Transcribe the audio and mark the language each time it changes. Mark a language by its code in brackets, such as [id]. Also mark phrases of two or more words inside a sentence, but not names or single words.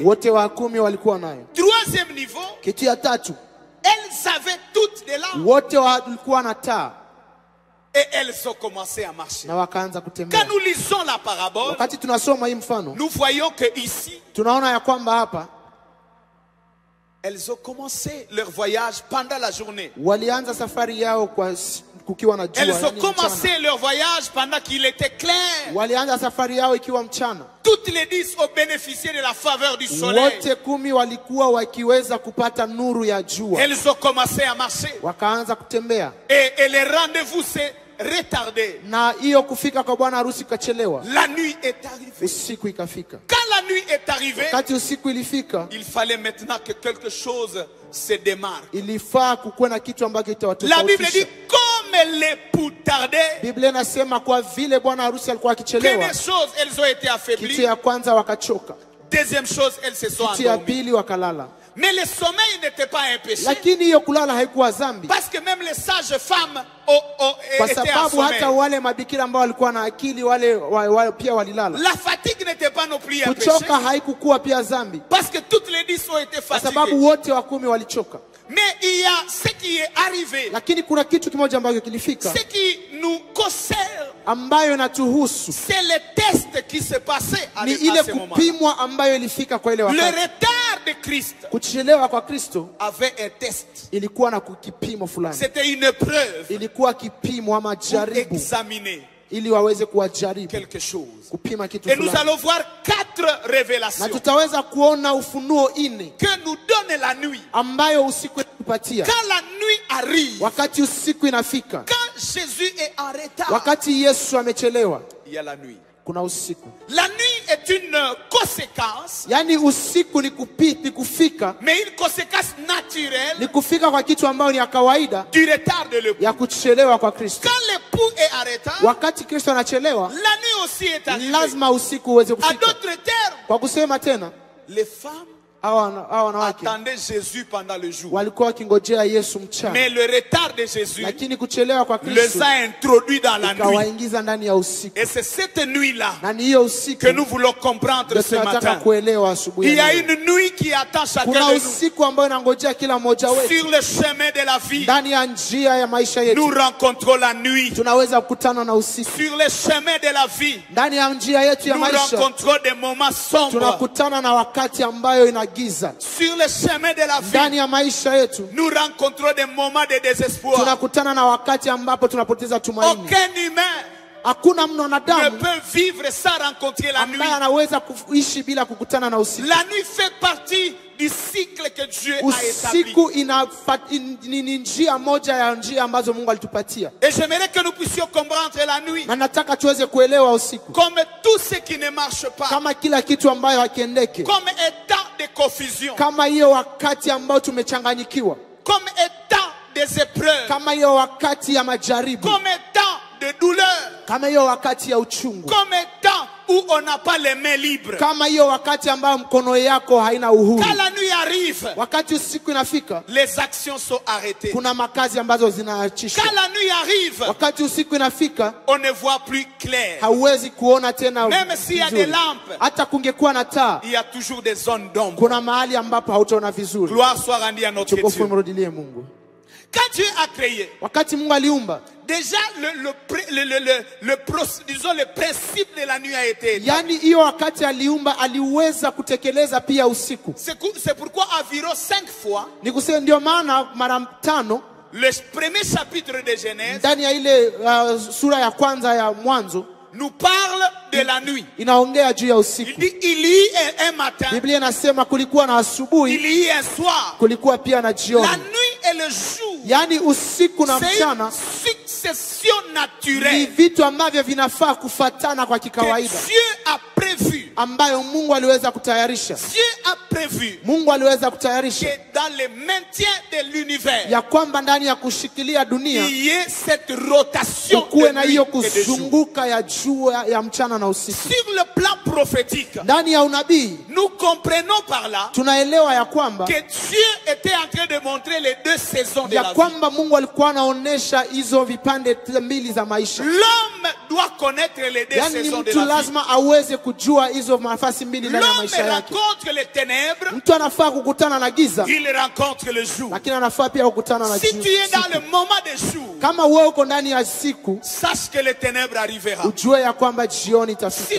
[sw] Wote wa 10 walikuwa nayo. [fr] Troisième niveau, [sw] Kitu ya tatu, [fr] elles avaient toutes des lampes. [sw] wote walikuwa na taa [fr] Et elles ont commencé à marcher. [sw] na wakaanza kutembea. [fr] Quand nous lisons la parabole, [sw] Wakati tunasoma hii mfano, [fr] nous voyons que ici, [sw] tunaona ya kwamba hapa [fr] elles ont commencé leur voyage pendant la journée. [sw] walianza safari yao kwa kukiwa na jua. [fr] Elles ont [sw] yaani [fr] commencé [sw] mchana. [fr] leur voyage pendant qu'il était clair. [sw] Walianza safari yao ikiwa mchana. [fr] Toutes les 10 ont bénéficié de la faveur du soleil. [sw] Wote 10 walikuwa wakiweza kupata nuru ya jua. [fr] Elles ont commencé à marcher. [sw] Wakaanza kutembea. [fr] Et le rendez-vous s'est retardé. [sw] Na hiyo kufika kwa bwana harusi kachelewa. [fr] La nuit est arrivée. [sw] Usiku ikafika. [fr] Quand la nuit est arrivée, [sw] Wakati usiku ilifika, [fr] il fallait maintenant que quelque chose se démarque. [sw] ilifaa kukuwe na kitu ambacho [fr] La Bible dit, [sw] kitawatofautisha. [fr] comme l'époux tardait, [sw] Biblia inasema kwa vile bwana harusi alikuwa akichelewa, [fr] première chose, elles ont été [sw] kitu [fr] affaiblies. [sw] ya kwanza wakachoka, [fr] Deuxième chose, elles se sont [sw] kitu ya [fr] endormies. [sw] pili wakalala. [fr] Mais le sommeil n'était pas un péché. [sw] Lakini hiyo kulala haikuwa dhambi, [fr] Parce que même les sages femmes [sw] kwa [fr] étaient en [sw] sababu hata [fr] sommeil. [sw] wale mabikira ambao walikuwa na akili wale pia walilala. [fr] La fatigue n'était pas non plus un péché. [sw] Kuchoka haikukuwa pia dhambi, [fr] Parce que toutes les 10 ont été [sw] kwa sababu [fr] fatiguées. [sw] wote wa 10 walichoka. [fr] Mais il y a ce qui est arrivé, [sw] Lakini kuna kitu kimoja ambacho kilifika [fr] ce qui nous concerne, [sw] ambayo inatuhusu, [fr] c'est le test qui s'est passé à [sw] ni ile [fr] ce moment. [sw] kupimwa ambayo ilifika kwa ile [fr] Le [sw] wakati. [fr] retard de Christ [sw] Kuchelewa kwa Kristo [fr] avait un test. [sw] ilikuwa na kipimo fulani, [fr] C'était une preuve [sw] ilikuwa kipimo ama [fr] pour [sw] jaribu [fr] examiner [sw] ili waweze kuwajaribu [fr] quelque chose. [sw] kupima kitu [fr] Et nous [sw] fulani. [fr] allons voir 4 [sw] Na [fr] révélations [sw] tutaweza kuona ufunuo 4 [fr] que nous donne la nuit. [sw] ambayo usiku inatupatia. [fr] Quand la nuit arrive, [sw] Wakati usiku inafika, [fr] quand Jésus est en retard, [sw] wakati Yesu amechelewa, [fr] il y a la nuit. [sw] kuna usiku. [fr] La nuit est une conséquence, [sw] Yani usiku ni kufika, [fr] mais une conséquence naturelle [sw] ni kufika kwa kitu ambayo ni ya kawaida [fr] du retard de l'époux. [sw] ya kuchelewa kwa Kristo. [fr] Quand l'époux est en retard, [sw] Wakati Kristo anachelewa, [fr] la nuit aussi est arrivée. [sw] lazima usiku uweze [fr] En [sw] kufika. [fr] d'autres termes, [sw] Kwa kusema tena, [fr] les femmes [sw] hawa wanawake [fr] attendaient Jésus pendant le jour. [sw] walikuwa wakingojea Yesu mchana, [fr] Mais le retard de Jésus [sw] lakini kuchelewa kwa [fr] les [sw] Kristo [fr] a introduits dans la nuit. [sw] ikawaingiza ndani ya usiku. [fr] Et c'est cette nuit-là [sw] Na ni hiyo usiku [fr] que nous voulons comprendre [sw] ndio [fr] ce [sw] tunataka [fr] matin. [sw] kuelewa asubuhi [fr] Il y [sw] ya [fr] a [sw] leo. [fr] une nuit qui attend chacun [sw] Kuna [fr] de nous [sw] usiku ambao inangojea kila mmoja wetu [fr] sur le chemin de la vie. [sw] ndani ya njia ya maisha [fr] Nous [sw] yetu. [fr] rencontrons la nuit. [sw] Tunaweza kukutana na usiku [fr] Sur le chemin de la vie, [sw] ndani ya njia yetu ya [fr] nous [sw] maisha. [fr] rencontrons des moments sombres. [sw] Tunakutana na wakati ambayo ina giza. [fr] Sur le chemin de la vie, [sw] Ndani ya maisha yetu [fr] nous rencontrons des moments de désespoir. [sw] tunakutana na wakati ambapo tunapoteza tumaini. [fr] Aucun humain [sw] Hakuna [fr] ne [sw] mwanadamu [fr] peut vivre sans rencontrer la nuit. [sw] ambaye anaweza kuishi bila kukutana na usiku. [fr] La nuit fait partie du cycle que Dieu a établi. [sw] Usiku ni njia moja ya njia ambazo Mungu alitupatia, [fr] Et j'aimerais que nous puissions comprendre la nuit [sw] na nataka tuweze kuelewa usiku [fr] comme tout ce qui ne marche pas, [sw] kama kila kitu ambayo hakiendeke, [fr] comme état de confusion, [sw] kama hiyo wakati ambao tumechanganyikiwa, [fr] comme état des épreuves, [sw] kama hiyo wakati ya majaribu, [fr] comme état de douleur, [sw] kama hiyo wakati ya uchungu, [fr] comme état où on n'a pas les mains libres. [sw] kama hiyo wakati ambayo mkono yako haina uhuru. [fr] Quand la nuit arrive, [sw] Wakati usiku inafika, [fr] les actions sont arrêtées. [sw] kuna makazi ambazo zinaachishwa. [fr] Quand la nuit arrive, [sw] Wakati usiku inafika, [fr] on ne voit plus clair. [sw] hauwezi kuona tena [fr] Même s'il y a [sw] vizuri. [fr] des lampes, [sw] Hata kungekuwa na taa, [fr] il y a toujours des zones d'ombre. [sw] kuna mahali ambapo hautaona vizuri. [fr] Gloire soit rendue à notre [sw] Tukufu [fr] Dieu. [sw] mrudilie Mungu. [fr] Quand Dieu a créé, [sw] Wakati Mungu aliumba, [fr] déjà disons le principe de la nuit a été établi. [sw] yani hiyo wakati aliumba aliweza kutekeleza pia usiku. [fr] C'est pourquoi environ 5 fois, [sw] Ni kusema ndio maana mara 5 [fr] le premier chapitre de Genèse [sw] ndani ya ile sura ya kwanza ya Mwanzo [fr] nous parle de la nuit. [sw] inaongea juu ya [fr] Il [sw] usiku. [fr] dit il y eut un matin, [sw] Biblia inasema kulikuwa na [fr] il [sw] asubuhi, [fr] y eut un soir. [sw] kulikuwa pia na [fr] La [sw] jioni. [fr] nuit et le jour, [sw] Yani usiku na [fr] c'est une [sw] mchana [fr] succession [sw] ni [fr] naturelle [sw] vitu ambavyo vinafaa kufatana kwa [fr] que [sw] kikawaida, [fr] Dieu a prévu. [sw] ambayo Mungu aliweza kutayarisha. [fr] Dieu a prévu [sw] Mungu aliweza kutayarisha [fr] que dans le maintien de l'univers, [sw] ya kwamba ndani ya kushikilia dunia [fr] il y ait cette rotation [sw] kuwe [fr] de [sw] na [fr] nuit [sw] hiyo [fr] et de jour. [sw] kuzunguka ya jua ya mchana na usiku. [fr] Sur le plan prophétique, [sw] Ndani ya unabii [fr] nous comprenons par là [sw] tunaelewa ya kwamba [fr] que Dieu était en train de montrer les deux saisons de [sw] ya [fr] la vie. [sw] kwamba Mungu alikuwa anaonesha hizo vipande mbili za maisha. [fr] L'homme doit connaître les deux [sw] Yani [fr] saisons de [sw] mtu [fr] la vie. [sw] lazima aweze kujua hizo nafasi mbili ndani ya [fr] L'homme [sw] maisha yake. [fr] rencontre les ténèbres, [sw] Mtu anafaa kukutana na giza, [fr] il rencontre le jour. [sw] lakini anafaa pia kukutana na [fr] Si tu es dans [sw] siku. [fr] le moment des jours, [sw] Kama wewe uko ndani ya siku, [fr] sache que les ténèbres arrivera. [sw] ujue ya kwamba jioni [fr] Si [sw] itafika.